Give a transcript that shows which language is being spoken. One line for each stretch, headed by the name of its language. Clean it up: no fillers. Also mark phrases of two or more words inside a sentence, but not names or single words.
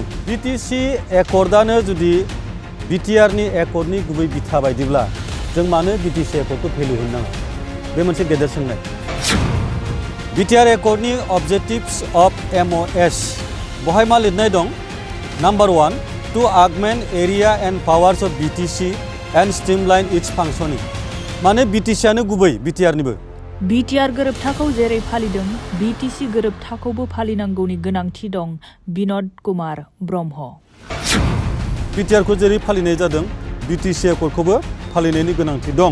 Bodo: बिटिसि एकर्डआनो जुदि बिटिआरनि एकर्डनि गुबै बिथा बायदिब्ला जों मानो बिटिसि एकर्डखौ भेलु होनो नाङा? बे मोनसे गेदेर सोंनाय। बिटिआर एकर्डनि
English: objectives of MOS
Bodo: बहाय मा लिरनाय दं?
English: नम्बर 1 to augment area and powers of BTC and streamline its functioning।
Bodo: माने बिटिसिआनो गुबै बिटिआरनिबो। बिटिआर गोरोबथाखौ जेरै फालिदों बिटिसि गोरोबथाखौबो फालिनांगौनि गोनांथि दं। बिनोद कुमार ब्रह्म। बिटिआर को जेरै फालिनाय जादों बिटिसि एकर्डखौबो फालिनायनि गोनांथि दं।